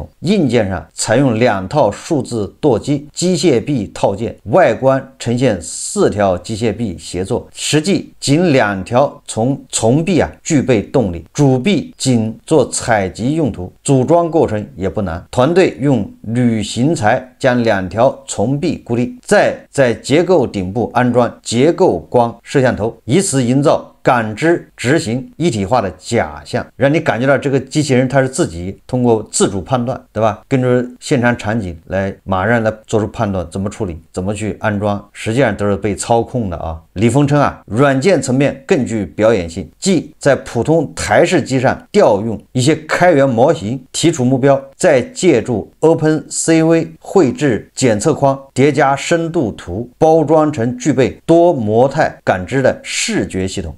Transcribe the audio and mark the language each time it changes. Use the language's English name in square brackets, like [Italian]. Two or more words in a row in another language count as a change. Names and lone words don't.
[Chinese] 硬件上採用2套數字舵機、機械臂套件，外觀呈現4條機械臂協作，實際僅2條從臂具備動力，主臂僅做採集用途，組裝過程也不難。團隊用鋁型材將2條從臂固定，再在結構頂部安裝結構光攝像頭，以此營造感知執行一體化的假象，讓你感覺到这个机器人它是自己通过自主判断，对吧？跟着现场场景来马上来做出判断，怎麼處理，怎麼去安裝，實際上都是被操控的啊。李峰稱啊，軟件層面更具表演性，即在普通台式機上調用一些開源模型，提出目標，再借助 OpenCV 繪製檢測框疊加深度圖，包裝成具備多模態感知的視覺系統。